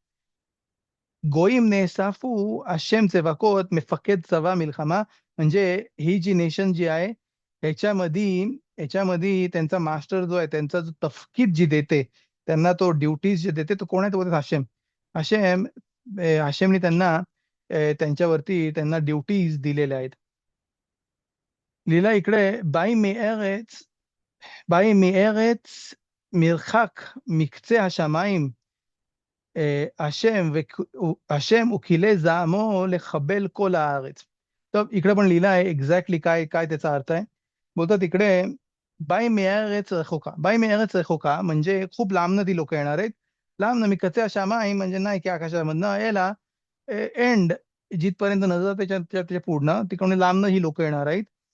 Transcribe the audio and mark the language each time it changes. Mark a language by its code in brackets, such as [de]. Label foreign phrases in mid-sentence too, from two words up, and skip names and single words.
[he] גוים נאספים השם צבאות מפקד צבא מלחמה, [mr] म्हणजे ही जी नेशन जी आहे ह्याच्यामध्ये ह्याच्यामध्ये त्यांचा मास्टर जो आहे त्यांचा जो तफकीद जी देते त्यांना तो ड्युटीज जे देते तो कोण आहे, तो बोलतात हाशेम. हाशेम हाशेमने त्यांना त्यांच्यावरती त्यांना ड्युटीज दिलेल्या आहेत. [he] लिहिला इकडे באי מארץ מרחק מקצה השמיים, השם וכילי זעמו לחבל כל הארץ. טוב, [mr] इकडे पण लिहिलं आहे एक्झॅक्टली काय काय त्याचा अर्थ आहे. बोलतात इकडे [he] באים מארץ מרחק [mr] म्हणजे खूप लांबनं ती लोक येणार आहेत. लांबनं [he] מקצה השמים [mr] म्हणजे नाही की आकाशामधनं याला एंड जिथपर्यंत नजर त्याच्या त्याच्या पुढनं तिकडून लांबनं ही लोक येणार आहेत.